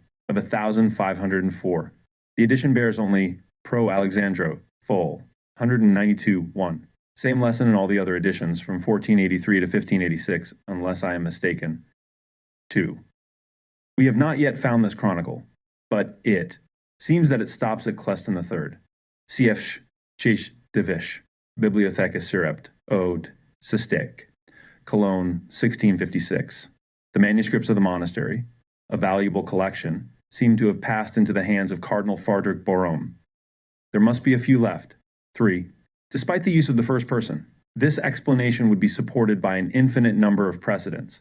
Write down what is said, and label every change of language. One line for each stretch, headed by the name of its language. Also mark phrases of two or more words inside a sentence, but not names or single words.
English: of 1504. The edition bears only Pro Alexandro, full, 192-1. Same lesson in all the other editions from 1483 to 1586, unless I am mistaken. 2. We have not yet found this chronicle, but it seems that it stops at Cleston III. Cf. Ch. de Vish, Bibliotheca Surept, Ode, Sistek, Cologne, 1656. The manuscripts of the monastery, a valuable collection, seem to have passed into the hands of Cardinal Fardric Borrome. There must be a few left. 3. Despite the use of the first person, this explanation would be supported by an infinite number of precedents.